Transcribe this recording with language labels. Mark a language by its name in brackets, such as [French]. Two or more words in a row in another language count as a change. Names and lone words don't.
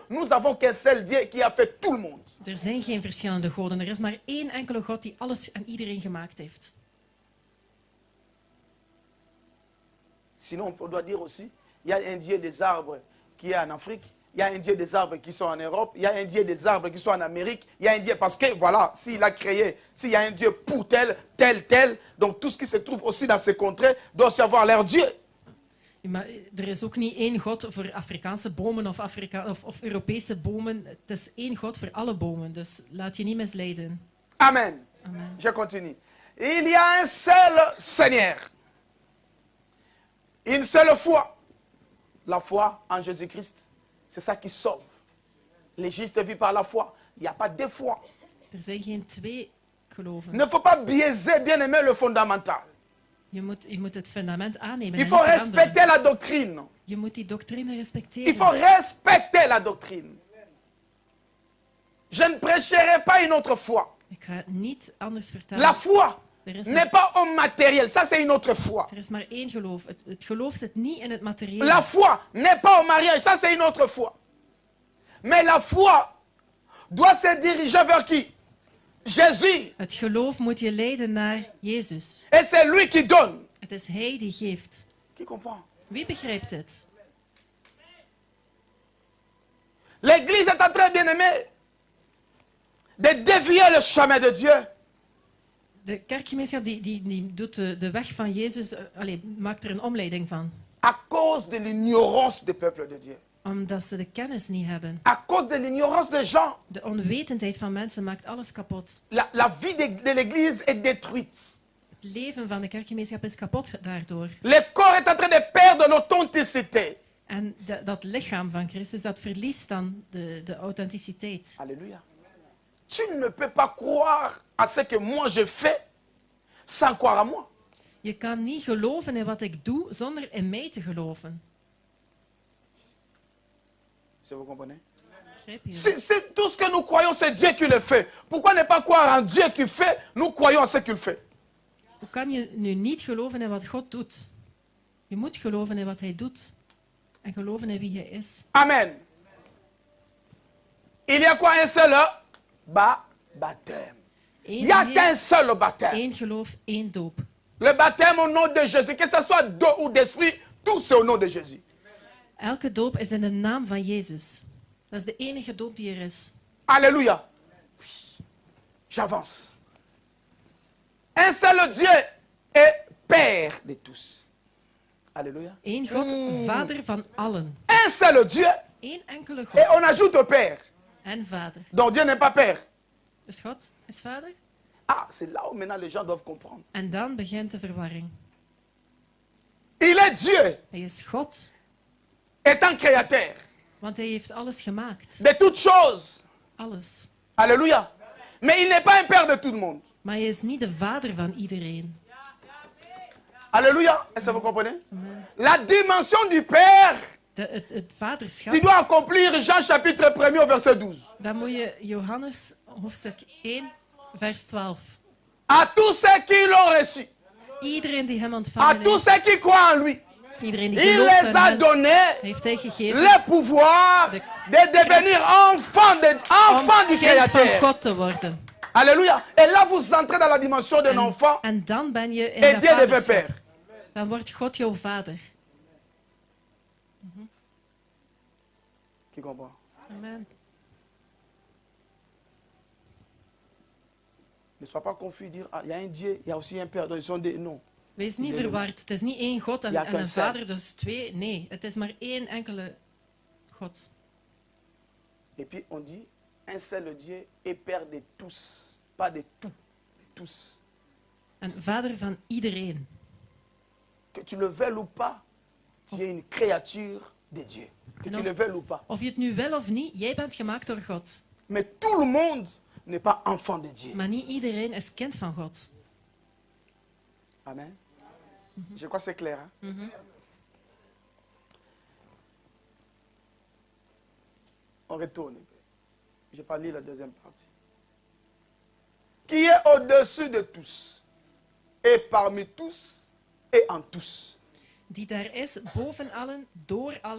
[French] nous avons qu'un seul Dieu qui a fait tout le monde. [Dutch] Er zijn geen verschillende goden. Er is maar één enkele God die alles en iedereen gemaakt heeft. [French] Sinon, on doit dire aussi, il y a un Dieu des arbres qui est en Afrique, il y a un Dieu des arbres qui sont en Europe, il y a un Dieu des arbres qui sont en Amérique, il y a un Dieu, parce que voilà, s'il a créé, s'il y a un Dieu pour tel, donc tout ce qui se trouve aussi dans ces contrées doit aussi avoir leur Dieu. [Dutch] Maar er is ook niet één God voor Afrikaanse bomen of Europese bomen. Het is één God voor alle bomen, dus laat je niet misleiden. Amen. Amen. [French] Je continue. Il y a un seul Seigneur. Une seule foi. La foi en Jésus-Christ. C'est ça qui sauve. Les justes vivent par la foi. Il n'y a pas deux fois. [Dutch] Er zijn geen twee geloven. [French] Il ne faut pas biaiser, bien aimé, le fondamental. [Dutch] Je moet het fundament aannemen. [French] Il en faut [Dutch] niet veranderen. [French] respecter la doctrine. [Dutch] Je moet die doctrine respecteren. [French] Il faut respecter la doctrine. Je ne prêcherai pas une autre foi. [Dutch] Ik ga het niet anders vertellen. [French] La foi [Dutch] Er is, [French] n'est pas au matériel. Ça, c'est une autre foi. [Dutch] er is maar één geloof. Het geloof zit niet in het materiële. [French] La foi n'est pas au mariage. Ça, c'est une autre foi. Mais la foi doit se diriger vers qui? Jésus. [Dutch] Het geloof moet je leiden naar Jezus. [French] Et c'est lui qui donne. [Dutch] Het is Hij die geeft. [French] Qui comprend? [Dutch] Wie begrijpt dit? [French] L'Église est en train, bien aimé, de dévier le chemin de Dieu. [Dutch] De kerkgemeenschap die doet de weg van Jezus, maakt er een omleiding van. [French] À cause de l'ignorance du peuple de Dieu. [Dutch] Omdat ze de kennis niet hebben. [French] À cause de l'ignorance des gens. [Dutch] De onwetendheid van mensen maakt alles kapot. [French] La vie de l'Église est détruite. [Dutch] Het leven van de kerkgemeenschap is kapot daardoor. [French] Le corps est en train de perdre l'authenticité. [Dutch] En dat lichaam van Christus, dat verliest dan de authenticiteit. [French] Alléluia. Tu ne peux pas croire à ce que moi je fais sans croire à moi. [Dutch] Je kan niet geloven in wat ik doe zonder in mij te geloven. [French] Si vous comprenez? [Dutch] Begrijp je? [French] C'est tout ce que nous croyons, c'est Dieu qui le fait. Pourquoi ne pas croire en Dieu qui fait? Nous croyons en ce qu'il fait. [Dutch] Hoe kan je nu niet geloven in wat God doet? Je moet geloven in wat Hij doet. En geloven in wie Hij is. [French] Amen. Il y a quoi? Un seul baptême. Il n'y a qu'un seul baptême. [Dutch] Eén geloof, één doop. [French] Le baptême au nom de Jésus, que ce soit d'eau ou d'esprit, tout c'est au nom de Jésus. [Dutch] Elke doop is in de naam van Jezus. Dat is de enige doop die er is. [French] Alléluia. J'avance. Un seul Dieu est Père de tous. Alléluia. [Dutch] Eén God, Vader van allen. [French] Un seul Dieu. [Dutch] Eén enkele [French] Et [Dutch] God [French] on ajoute Père. [Dutch] en Vader. [French] Donc Dieu n'est pas Père. [Dutch] Is God? Is Vader? [French] Ah, c'est là où maintenant les gens doivent comprendre. [Dutch] En dan begint de verwarring. [French] Il est Dieu, [Dutch] Hij is God, [French] étant créateur [Dutch] want Hij heeft alles gemaakt. [French] de toutes choses. [Dutch] Alles. [French] Alléluia. Mais il n'est pas un Père de tout le monde. [Dutch] Maar Hij is niet de vader van iedereen. [French] Alléluia. Est-ce que vous comprenez? Amen. La dimension du Père, [Dutch] Het vaderschap, [French] tu dois accomplir Jean chapitre 1 au verset 12. [Dutch] dan moet je Johannes hoofdstuk 1, vers 12. [French] À tous ceux qui l'ont reçu, [Dutch] Iedereen die hem [French] à [Dutch] ontvangen [French] tous [Dutch] heeft, [French] ceux qui croient en lui, [Dutch] iedereen die [French] il [Dutch] gelooft [French] les [Dutch] in [French] a [Dutch] hem, [French] donné [Dutch] heeft hij gegeven [French] le pouvoir de devenir enfants [Dutch] om [French] du [Dutch] kind van [French] Créateur. [Dutch] God te worden. [French] Alléluia. Et là, vous entrez dans la dimension d'un enfant [Dutch] En dan ben je in [French] et [Dutch] dat [French] Dieu devient [Dutch] vaderschap. [French] Père. [Dutch] Dan wordt God jouw vader. [French] Qui comprend? Amen. Ne sois pas confus, dire, ah, il y a un Dieu, il y a aussi un Père. Donc, ils sont des noms. [Dutch] Wees niet verward. Het is niet één God en, Ja, en een concern. vader, dus twee. Nee, het is maar één enkele God. [French] Et puis, on dit, un seul Dieu est Père de tous. Pas de tout, de tous. [Dutch] En vader van iedereen. [French] Que tu le veuilles ou pas, tu es une créature de Dieu. Que tu le veuilles ou pas. [Dutch] Of je het nu wil of niet, jij bent gemaakt door God. [French] Mais tout le monde n'est pas enfant de Dieu. [Dutch] Maar niet iedereen is kind van God. [French] Amen. Je crois que c'est clair. Hein? On retourne. Je vais pas lire la deuxième partie. Qui est au-dessus de tous, et parmi tous, et en tous. [Dutch] Die daar is, boven allen, door allen.